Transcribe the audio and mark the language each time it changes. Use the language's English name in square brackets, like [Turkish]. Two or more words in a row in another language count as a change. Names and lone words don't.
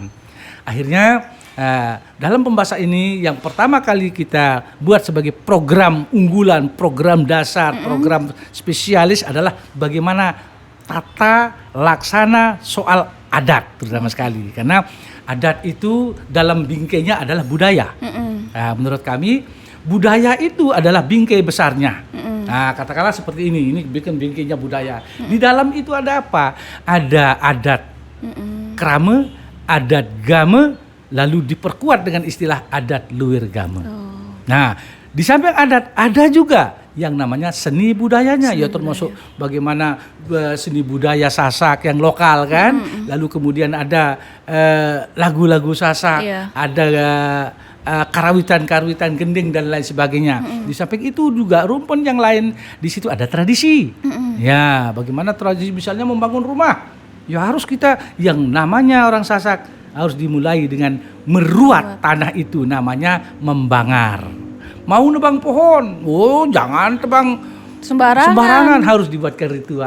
[Indonesian] Akhirnya dalam pembasak ini yang pertama kali kita buat sebagai program unggulan, program dasar, program spesialis adalah bagaimana tata laksana soal adat terutama sekali, karena adat itu dalam bingkainya adalah budaya. Nah, menurut kami budaya itu adalah bingkai besarnya. Nah, katakanlah seperti ini bikin bingkainya budaya. Di dalam itu ada apa? Ada adat krame, adat game, lalu diperkuat dengan istilah adat luwir game. Nah, di samping adat ada juga yang namanya seni budayanya, termasuk bagaimana seni budaya Sasak yang lokal kan. Lalu kemudian ada lagu-lagu Sasak, ada karawitan gending dan lain sebagainya. Di samping itu juga rumpun yang lain, di situ ada tradisi. Ya, bagaimana tradisi misalnya membangun rumah. Ya harus kita yang namanya orang Sasak harus dimulai dengan meruat tanah itu, namanya membangar. Mau nebang pohon, jangan tebang sembarangan, harus dibuatkan ritual.